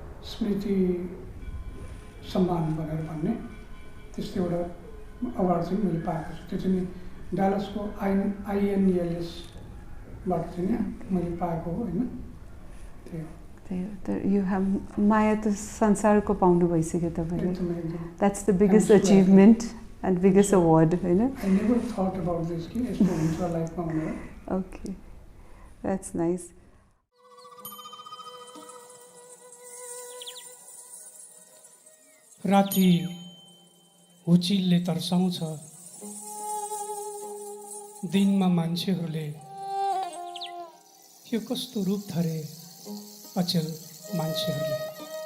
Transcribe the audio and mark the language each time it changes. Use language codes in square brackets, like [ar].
[ne] स्मृति सम्मान भनेर भन्ने त्यस्तो एउटा अवार्ड चाहिँ मैले पाएको छु त्यो चाहिँ डालसको INELS बाट चाहिँ मैले पाएको हो हैन [en] You have Maya to [ne] संसारको पाउनु भइसक्यो तपाईले [en] That's the biggest achievement and biggest award [ne] हैन [en] I never thought about this [ne] कि यस्तो हुन्छ लाइफमा भनेर [en] Okay That's nice [ne] राति हुचिलले तर्साउँछ दिनमा मान्छेहरूले यो कस्तो रूप धरे अचेल मान्छेहरूले